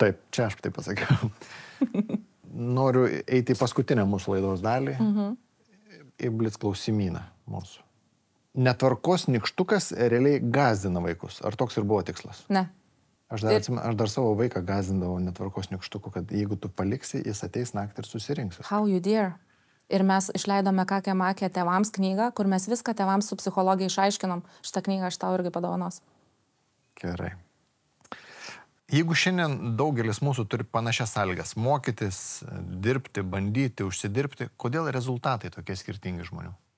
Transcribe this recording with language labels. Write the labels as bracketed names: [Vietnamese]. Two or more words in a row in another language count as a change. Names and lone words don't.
[Lithuanian] Taip, čia aš tai pasakiau. Noriu eiti į paskutinę mūsų laidos dalį. Į blitz klausimyną mūsų. Netvarkos nykštukas realiai gazdina vaikus. Ar toks ir buvo tikslas? Ne. Aš dar savo vaiką gazdindavau netvarkos nykštuku, kad jeigu tu paliksi, jis ateis naktį ir susirinks. [English] How you dare? [Lithuanian] Ir mes išleidome Kakė Makė tėvams knygą, kur mes viską tėvams su psichologija išaiškinom. Šitą knygą aš tau irgi padovanos. Gerai. Jeigu šiandien daugelis mūsų turi panašias sąlygas - mokytis, dirbti, bandyti, užsidirbti, kodėl rezultatai tokie skirtingi žmonių?